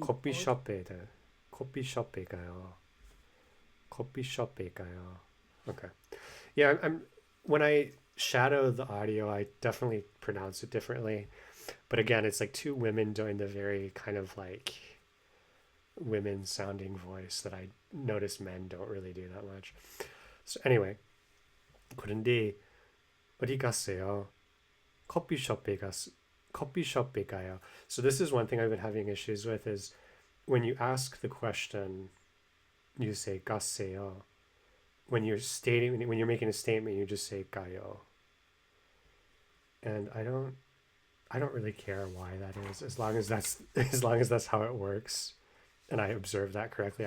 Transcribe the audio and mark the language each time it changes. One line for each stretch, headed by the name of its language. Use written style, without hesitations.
Korean: 커피숍에 가요. 커피숍에 가요. Okay.
English: Yeah, I'm when I shadow the audio, I definitely pronounce it differently. But again, it's like two women doing the very kind of like women sounding voice that I notice men don't really do that much. So anyway,
Korean: 그런데 어디 가세요? 커피숍에 가요.
English: So this is one thing I've been having issues with is when you ask the question, you say 가세요. When you're making a statement, you just say 가요. And I don't really care why that is, as long as that's how it works, and I observe that correctly.